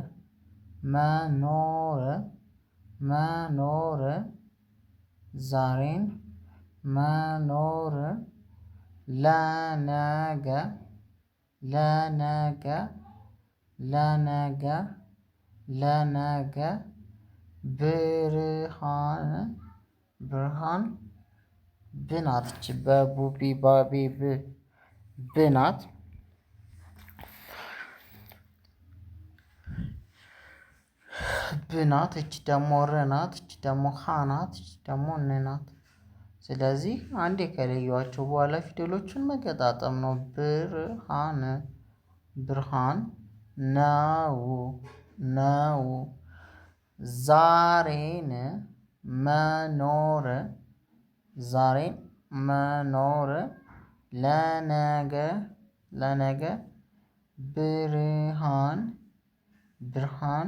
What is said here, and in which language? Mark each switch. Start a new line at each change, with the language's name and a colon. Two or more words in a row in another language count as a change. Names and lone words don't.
Amharic: መኖር መኖር ዛሬን መኖር ለነገ ለነገ ለነገ ለነገ ብርሃን ብርሃን ብ ናት እቺ በቡ ቢ ባ ቤ ብ ብ ናት ብ ናት እቺ ደግሞ ር ናት እቺ ደግሞ ሀ ናት እቺ ደግሞ ን ናት ስለዚህ አንዴ ከለየኋቸው በኋላ ፊደሎቹን መገጣጠም ነው ብርሃን ብርሃን ነው ነው ዛሬን መኖር ዛሬን መኖር ለነገ ለነገ ብርሃን ብርሃን